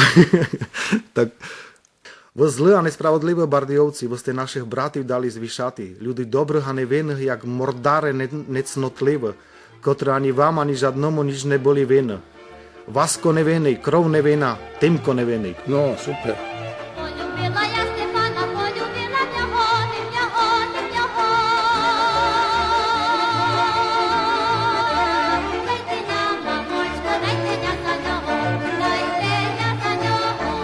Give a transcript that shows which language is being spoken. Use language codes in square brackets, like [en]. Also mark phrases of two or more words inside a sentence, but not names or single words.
[rue] Tak vo zlé a nespravodlivé Bardejovci, vo ste našich bratів dali zvyšati. Ľudí dobrých a nevinných, jak mordáre necnotlivé, ktoré ani vám, ani žadnomu nič neboli vin. Vasko nevinný, krov nevinná, Týmko nevinný. [sk] No, super. [uk] Полюбила я Степана, полюбила його, його, його. Дайте нам, мамочко, дайте ня за нього, дайте ня за нього.